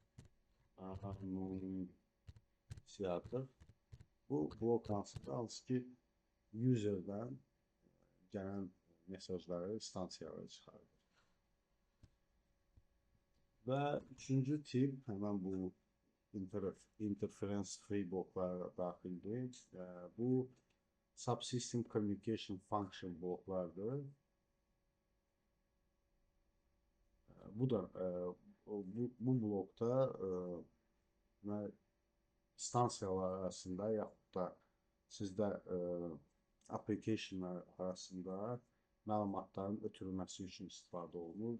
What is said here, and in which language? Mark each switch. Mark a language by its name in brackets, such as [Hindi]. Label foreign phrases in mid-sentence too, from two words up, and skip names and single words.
[Azerbaijani] Siyahdır. Bu blok hansı ki, user'dan gələn mesajları stansiyalara çıxardır. Və üçüncü tip, həmən bu interference free bloklara daxildir. Bu [English] subsystem communication function [Azerbaijani] bloklardır. Bu da bu blokda stansiyalar arasında yaxud da sizdə applicationlar arasında məlumatların ötürülməsi üçün istifadə olunur.